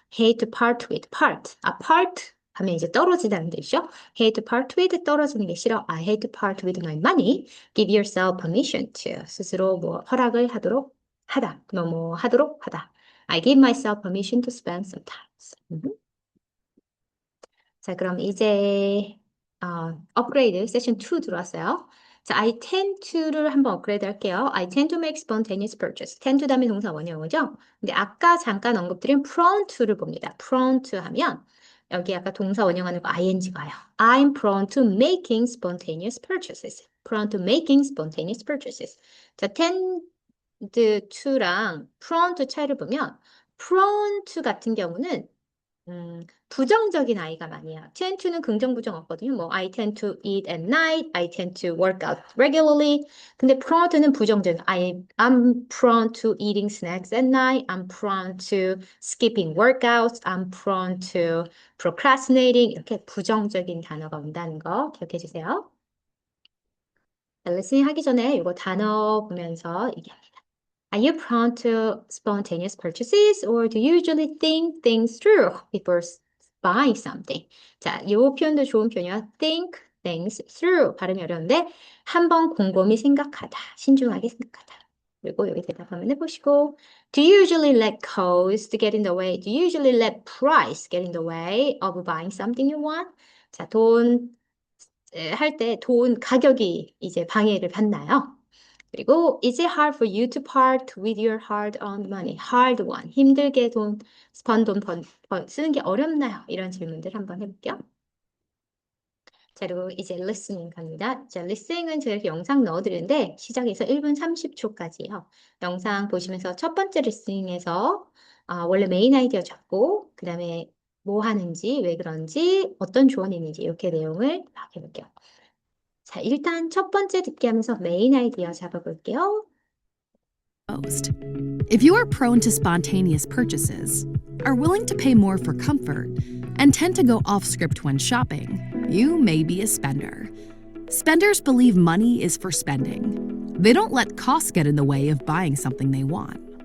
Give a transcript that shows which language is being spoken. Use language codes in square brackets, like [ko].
[en] hate to part with, [ko] part 하면 이제 떨어지다는 뜻이죠. [en] hate to part with, [ko] 떨어지는 게 싫어. [en] I hate to part with my money. give yourself permission to, [ko] 스스로 뭐 허락을 하도록 하다. 뭐 하도록 하다. [en] I give myself permission to spend some time. [ko] 자, 그럼 이제 업그레이드 세션 2 들어왔어요. 자, I tend to를 한번 업그레이드 할게요. [en] I tend to make spontaneous purchase. [ko] tend to 다음에 동사 원형이죠. 근데 아까 잠깐 언급드린 prone to를 봅니다. prone to 하면 여기 아까 동사 원형하는 거 ing가 와요. [en] I'm prone to making spontaneous purchases. prone to making spontaneous purchases. [ko] 자, tend to랑 prone to 차이를 보면 prone to 같은 경우는 부정적인 I가 많이 해요. tend to는 긍정 부정 없거든요. [en] 뭐 I tend to eat at night, I tend to work out regularly. [ko] 근데 [en] prone to는 [ko] 부정적인 [en] I'm prone to eating snacks at night. I'm prone to skipping workouts. I'm prone to procrastinating. [ko] 이렇게 부정적인 단어가 온다는 거 기억해 주세요. 리스닝 하기 전에 이거 단어 보면서 얘기합니다. [en] Are you prone to spontaneous purchases or do you usually think things through before buying something? [ko] 자, 이 표현도 좋은 표현이야. [en] think things through. [ko] 발음이 어려운데 한번 곰곰이 생각하다. 신중하게 생각하다. 그리고 여기 대답 한번 해보시고 [en] Do you usually let cost get in the way? Do you usually let price get in the way of buying something you want? [ko] 자, 할 때 돈 가격이 이제 방해를 받나요? [en] 그리고 is it hard for you to part with your hard-earned money? hard one. [ko] 힘들게 돈 쓰는 게 어렵나요? 이런 질문들 한번 해볼게요. 자, 그리고 이제 listening 갑니다. 자, listening은 제가 이렇게 영상 넣어드리는데 시작해서 1분 30초까지요. 영상 보시면서 첫 번째 listening에서 원래 메인 아이디어 잡고 그 다음에 뭐 하는지, 왜 그런지, 어떤 조언이 있는지 이렇게 내용을 막 해볼게요. 자, 일단 첫 번째 듣기 하면서 메인 아이디어 잡아볼게요. [en] If you are prone to spontaneous purchases, are willing to pay more for comfort, and tend to go off script when shopping, you may be a spender. Spenders believe money is for spending. They don't let costs get in the way of buying something they want.